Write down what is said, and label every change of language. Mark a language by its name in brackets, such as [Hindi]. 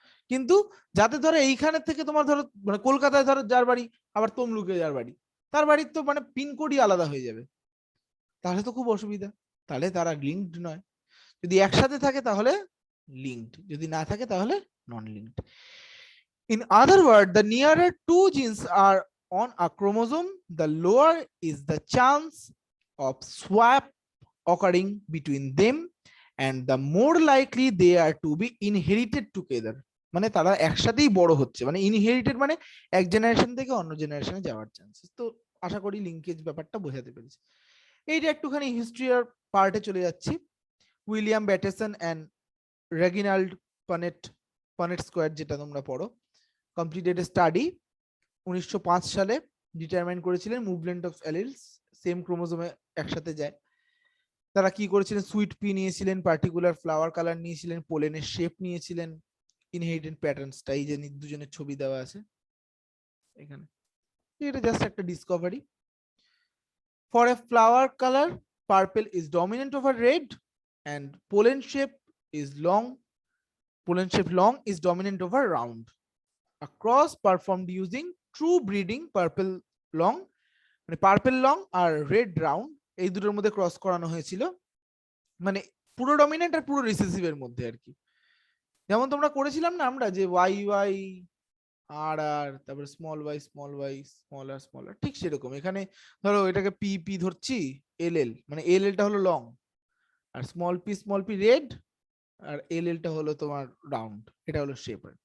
[Bangla] কিন্তু যাতে ধরো এইখানে থেকে তোমার ধরো মানে কলকাতায় ধরো যার বাড়ি, আবার তমলুকে যার বাড়ি, তার বাড়ির তো মানে পিনকোডই আলাদা হয়ে যাবে, তাহলে তো খুব অসুবিধা। তাহলে তারা লিঙ্কড নয়। যদি একসাথে থাকে তাহলে লিঙ্কড, যদি না থাকে তাহলে নন linked. [English] In other words, the nearer two genes are on a chromosome, the lower is the chance of swap occurring between them, and the more likely they are to be inherited together. [Bangla] মানে তারা একসাথেই বড় হচ্ছে, মানে inherited মানে এক generation থেকে অন্য জেনারেশনে যাওয়ার চান্সেস। তো আশা করি লিঙ্কেজ ব্যাপারটা বোঝাতে পেরেছি। এইটা একটুখানি হিস্ট্রি আর পার্টে চলে যাচ্ছি। William ব্যাটেসন and রেগিনাল্ড Punnett, Punnett square যেটা তোমরা পড়ো, কমপ্লিটেড স্টাডি 1905 সালে ডিটারমাইন করেছিলেন মুভমেন্ট অফ অ্যালিলস সেম ক্রোমোজোমে একসাথে যায়। তারা কি করেছিলেন, সুইট পি নিয়েছিলেন, পার্টিকুলার ফ্লাওয়ার কালার নিয়েছিলেন, পোলেনের শেপ নিয়েছিলেন, ইনহেরিটেড প্যাটার্নসটা এই যে দুজনের ছবি দেওয়া আছে এখানে। এটা জাস্ট একটা Discovery. [English] For a flower colour, purple is dominant over red, and pollen shape is long, pollen shape long is dominant over round. A cross performed using true breeding purple long, [Bangla] মানে purple long আর red round, এই দুটোর মধ্যে cross করানো হয়েছিল, মানে পুরো dominant আর পুরো recessive এর মধ্যে আর কি। যেমন তোমরা করেছিলাম না আমরা যে ওয়াই ওয়াই আর আর তারপরে small Y small Y small আর, ঠিক সেরকম এখানে ধরো এটাকে পি পি ধরছি, এল এল মানে এল এলটা হলো লং, আর স্মল পি রেড, আর এল এলটা হলো তোমার রাউন্ড, এটা হলো শেপ।